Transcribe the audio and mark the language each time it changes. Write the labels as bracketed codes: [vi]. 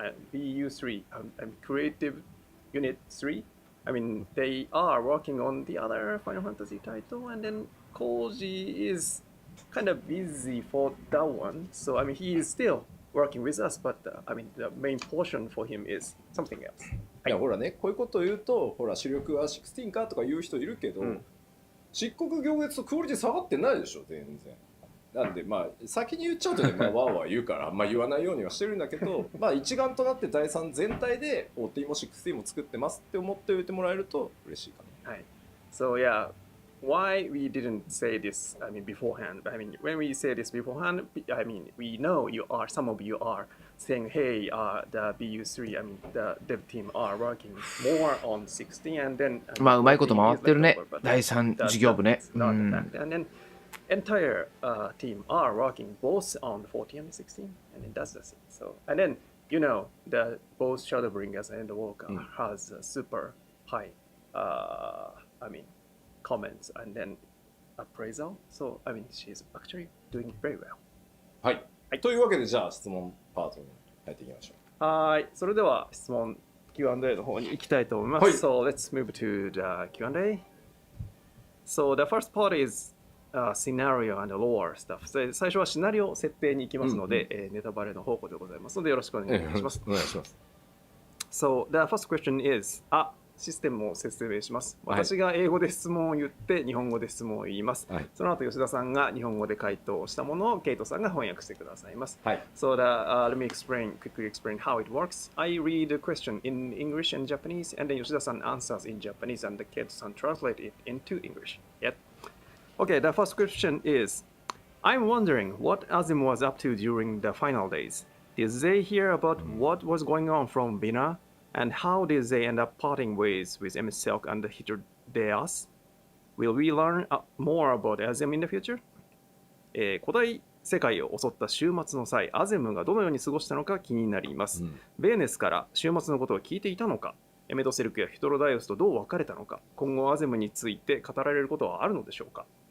[en] BU3 and Creative Unit 3. I mean, they are working on the other Final Fantasy title, and then Koji is kind of busy for that one. So I mean, he is still working with us, but I mean, the main portion for him is something else. [ja] いやほらね、こういうことを言うと、ほら主力は16かとか言う人いるけど、漆黒行月とクオリティ下がってないでしょ全然。なんでまあ先に言っちゃうとね、まあ、わーわー言うからまあ言わないようにはしてるんだけどまあ一丸となって第3全体でOTも16も作ってますって思っておいてもらえると嬉しいかな。はい。 [en] So yeah, why we didn't say this, I mean, beforehand. I mean, when we say this beforehand, I mean, we know some of you are saying, hey, the BU3, I mean, the dev team are working more on 16, and then... [ja] まあうまいこと回ってるね。第3事業部ね。 [en] And then entire team are working both on 40 and 16, and then that's the thing. So, and then, you know, the both Shadowbringers and the Walker has a super high, I mean, comments and then appraisal. So, I mean, she's actually doing very well. [ja] はい。というわけで、じゃあ質問パートに入っていきましょう。はい。それでは質問 Q&A の方に行きたいと思います。はい。 [en] So, let's move to the Q&A. So, the first part is scenario and lore stuff. [ja] 最初はシナリオ設定に行きますので、ネタバレの方向でございますのでよろしくお願いします。お願いします。 [en] So, the first question is, [ja] システムを説明します。はい、私が英語で質問を言って日本語で質問を言います。はい、その後吉田さんが日本語で回答したものをケイトさんが翻訳してくださいます。はい、 [en] So let me quickly explain how it works. I read the question in English and Japanese, and then 吉田さん answers in Japanese, and the ケイトさん translate it into English. Yep. Okay, the first question is, I'm wondering what Azim was up to during the final days. Did they hear about what was going on from Bina?And how did they end up parting ways with Emmett Silk and Hitodeas? Will we learn more about Azem in the future? [ja] 古代世界を襲った終末の際、アゼムがどのように過ごしたのか気になります。ベーネスから終末のことを聞いていたのか、エメトセルクやヒトロダイオスとどう別れたのか、今後アゼムについて語られることはあるのでしょうか。